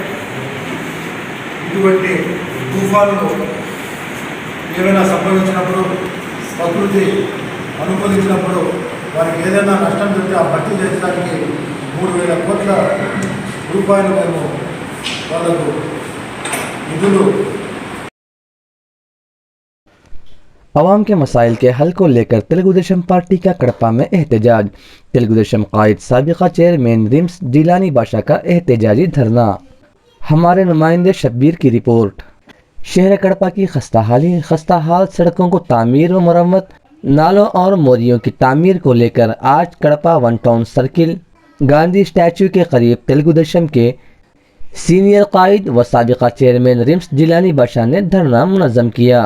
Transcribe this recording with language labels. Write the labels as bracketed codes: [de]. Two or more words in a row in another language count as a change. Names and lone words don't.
[te] ఇటువంటి తుఫానులు ఏమైనా సంభవించినప్పుడు, ప్రకృతి అనుకూలించినప్పుడు వారికి ఏదైనా నష్టం జరిగితే ఆ భర్తీ చేసడానికి 3,000 కోట్ల రూపాయలు మేము వాళ్ళకు నిధులు [ur] عوام کے مسائل کے حل کو لے کر تلگو دیشم پارٹی کا کڑپا میں احتجاج، تلگو دیشم قائد سابقہ چیئرمین ریمس جیلانی باشا کا احتجاجی دھرنا۔ ہمارے نمائندے شبیر کی رپورٹ۔ شہر کڑپا کی خستہ حال سڑکوں کو تعمیر و مرمت، نالوں اور موریوں کی تعمیر کو لے کر آج کڑپا ون ٹاؤن سرکل گاندھی اسٹیچو کے قریب تلگو دیشم کے سینئر قائد و سابقہ چیئرمین ریمس جیلانی باشا نے دھرنا منظم کیا۔